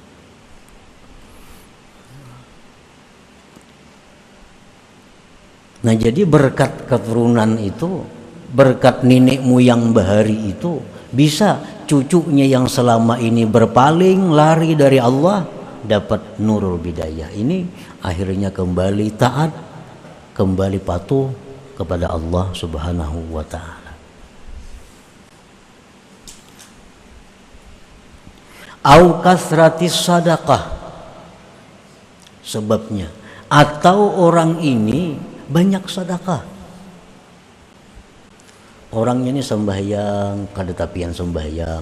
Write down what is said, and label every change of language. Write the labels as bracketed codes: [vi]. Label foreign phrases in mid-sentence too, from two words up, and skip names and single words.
[id] Nah, jadi berkat keturunan itu, berkat nenek moyang bahari itu, bisa cucunya yang selama ini berpaling lari dari Allah dapat [ar] نور البداية. [id] Ini akhirnya kembali taat, kembali patuh kepada Allah [ar] سبحانه وتعالى. أو كثرة الصدقة, [id] sebabnya, atau orang ini banyak sedekah. Orangnya ini sembahyang, kada tapian sembahyang.